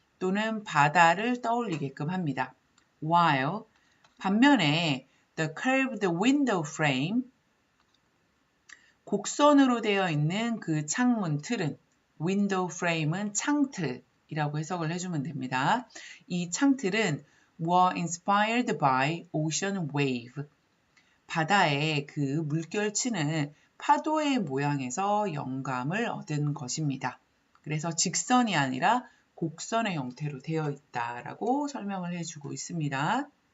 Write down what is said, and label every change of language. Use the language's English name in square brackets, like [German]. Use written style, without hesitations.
[Korean] 또는 바다를 떠올리게끔 합니다. While, 반면에 [English] the curved window frame, [Korean] 곡선으로 되어 있는 그 창문 틀은 window frame은 창틀이라고 해석을 해주면 됩니다. 이 창틀은 [English] were inspired by ocean wave. [Korean] 바다의 그 물결치는 파도의 모양에서 영감을 얻은 것입니다. 그래서 직선이 아니라 곡선의 형태로 되어 있다라고 설명을 해주고 있습니다.